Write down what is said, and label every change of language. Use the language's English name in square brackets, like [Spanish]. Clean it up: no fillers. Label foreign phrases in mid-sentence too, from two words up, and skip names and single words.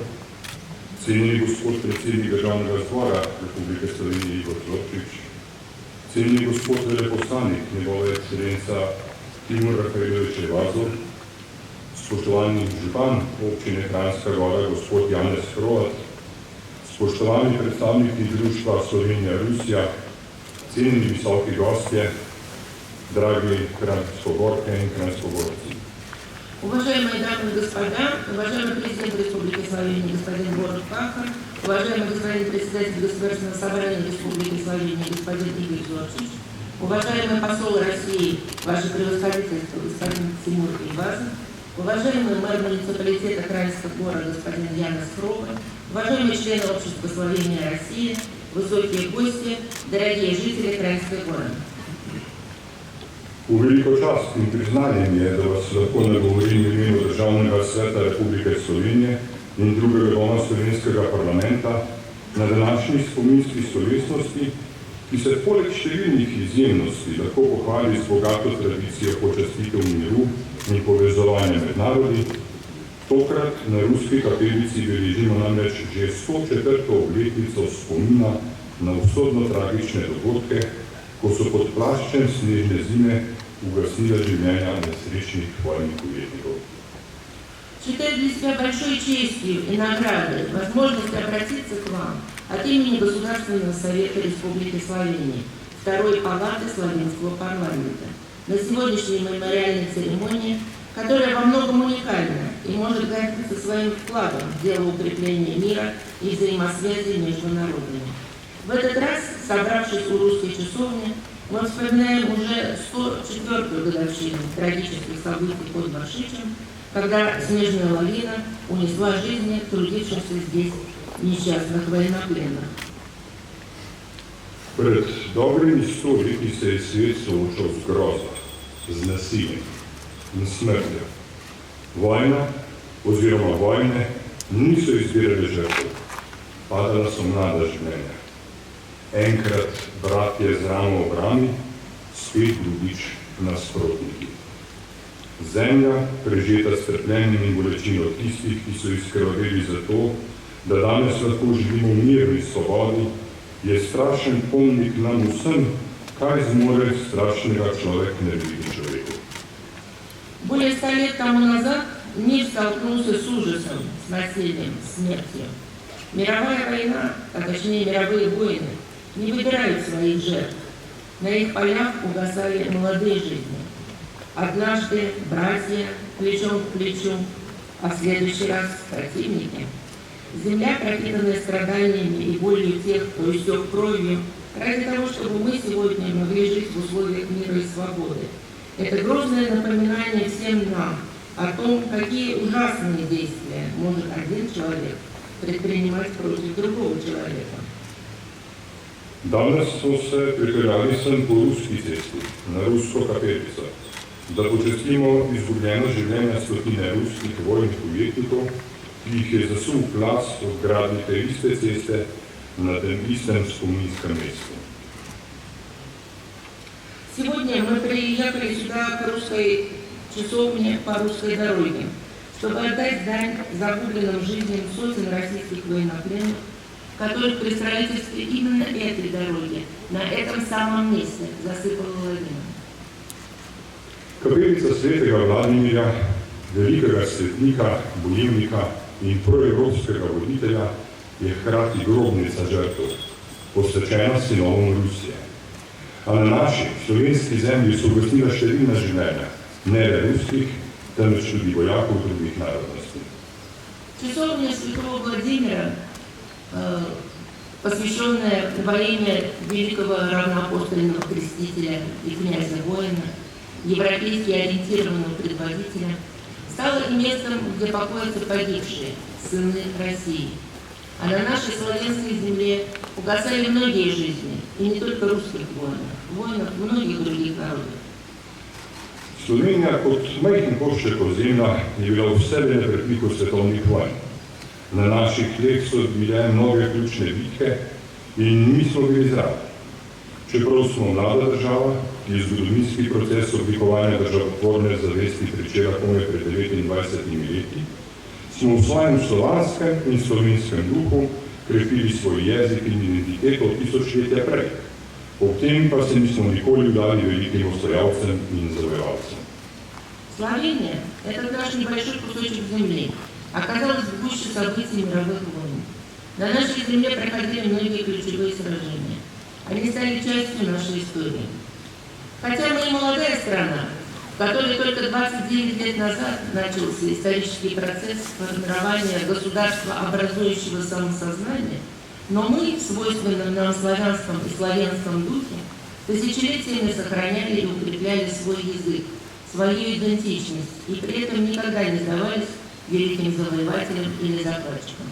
[Slovenian] cenjeni gospod predsednik Državnega zbora Republike Slovenije Igor Zorčič, cenjeni gospod veleposlanik njegova ekscelenca Timur Rafaelovič Vazov, spoštovani župan občine Kranjska Gora gospod Janez Hrovat, spoštovani predstavniki društva Slovenija-Rusija, cenjeni visoki gostje, dragi Kranjsko-Gorke in Kranjsko-Gorci. [Russian] Уважаемые дамы и господа, уважаемый президент Республики Словения господин Борут Пахор, уважаемый господин председатель Государственного собрания Республики Словения господин Игорь Зорчич, уважаемый посол России, ваше превосходительство господин Тимур Ивазов, уважаемый мэр муниципалитета Краньского гора господин Янес Hrovat, уважаемые члены общества Словения России, высокие гости, дорогие жители Краньской горы. [Slovenian] V veliko čast in priznanje mi je, da vas lahko nagovorim v imenu Državnega sveta Republike Slovenije in drugega doma slovenskega parlamenta na današnji spominski slovesnosti, ki se poleg številnih izjemnosti lahko pohvali z bogato tradicijo počastitev miru in povezovanja med narodi. Tokrat na Ruski kapelici beležimo namreč že 104. obletnico spomina na usodno tragične dogodke, ko so pod plaščem snežne zime угасила življenja nesrečnih vojnih ujetnikov. [Russian] Считаю для себя большой честью и наградой возможность обратиться к вам от имени Государственного совета Республики Словения, Второй палаты Словенского парламента, на сегодняшней мемориальной церемонии, которая во многом уникальна и может гордиться своим вкладом в дело укрепления мира и взаимосвязи между народами. В этот раз, собравшись у русской часовни, мы вспоминаем уже 104-ю годовщину трагических событий под Баршичем, когда снежная лавина унесла жизни трудившихся здесь несчастных военнопленных. [Slovenian] Pred dobrimi 100 leti se je svet soočal z grozo, z nasiljem in smrtjo. Vojna oziroma vojne niso izbirale žrtev, padala so mlada življenja. Enkrat bratje z ramo ob rami, spet drugič nasprotniki. Zemlja, prežeta s trpljenjem in bolečino tistih, ki so izkrvaveli za to, da danes lahko živimo v miru in svobodi, je strašen pomnik nam vsem, kaj zmore strašnega človek narediti človeku. [Russian] Более 100 лет тому назад мир столкнулся с ужасом, с насилием, смертью. Мировая война, а точнее мировые войны, не выбирают своих жертв. На их полях угасали молодые жизни. Однажды братья плечом к плечу, а в следующий раз противники. Земля, пропитанная страданиями и болью тех, кто истек кровью, ради того, чтобы мы сегодня могли жить в условиях мира и свободы. Это грозное напоминание всем нам о том, какие ужасные действия может один человек предпринимать против другого человека. [Slovenian] Danes smo se pripeljali sem po ruski cesti, na rusko kapelico, da počastimo izgubljeno življenje stotine ruskih vojnih ujetnikov, ki jih je zasul plaz od gradnje te iste ceste na tem istem spominskem mestu. [Russian] Сегодня мы приехали сюда к русской часовне по русской дороге, чтобы отдать дань загубленным жизням сотен российских военнопленных, которых при строительстве именно этой дороги, на этом самом месте, засыпала лавина. [Slovenian] Kapelica svetega Vladimirja, velikega svetnika, bojevnika in proevropskega voditelja, je hkrati grobnica žrtev, posvečena sinovom Rusije. A na naši slovenski zemlji so ugasnila številna življenja, ne le ruskih, temveč tudi vojakov drugih narodnosti. [Russian] Часовня святого Владимира, посвященная во имя великого равноапостольного крестителя и князя-воина, европейски ориентированного предводителя, стала и местом, где покоятся погибшие сыны России. А на нашей славянской земле угасали многие жизни, и не только русских воинов многих других народов. [Slovenian] Slovenija kot majhen košček ozemlja je bila v sebi na prepniku svetovnih vojn. Na naših tleh so bile mnoge ključne bitke in mi smo bili zraven. Čeprav smo mlada država, ki je zgodovinski proces oblikovanja državotvorne zavesti pričela komaj pred 29 leti, smo v svojem slovanskem in slovenskem duhu krepili svoj jezik in identiteto tisočletja prej. Ob tem pa se nismo nikoli vdali velikim osvajalcem in завоевалцем. [Russian] Словения – это наш небольшой кусочек земли, оказалась в гуще событий мировых войн. На нашей земле проходили многие ключевые сражения. Они стали частью нашей истории. Хотя мы и молодая страна, в которой только 29 лет назад начался исторический процесс формирования государства образующего самосознания, но мы в свойственном нам славянском и славянском духе тысячелетиями сохраняли и укрепляли свой язык, свою идентичность и при этом никогда не сдавались великим завоевателям или захватчикам.